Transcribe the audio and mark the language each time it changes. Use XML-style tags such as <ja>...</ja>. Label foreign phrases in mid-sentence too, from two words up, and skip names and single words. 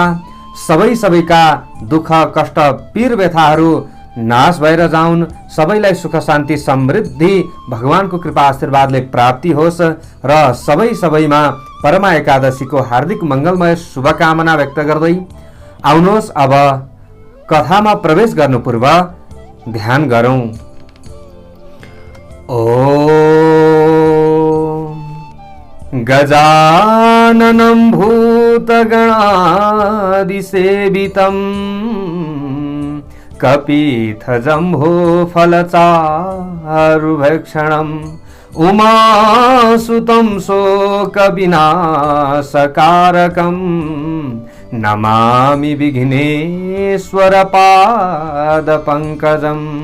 <ne>सबैका दुःख कष्ट पीर व्यथाहरू नाश भएर जाउन्, सबैलाई सुख शान्ति समृद्धि भगवानको कृपा आशीर्वादले प्राप्ति होस् र सबैमा परमा एकादशीको हार्दिक मंगलमय शुभकामना व्यक्त गर्दै आउनुहोस् अब कथामा प्रवेश गर्नु पूर्व ध्यान गरौं।</ne> <sa>ओम गजाननं भूतगणादिसेवितं कपित्थजम्भो फलचारुभक्षणम् उमासुतं शोकविनाशकारकं नमामि विघ्नेश्वरपादपङ्कजं</sa>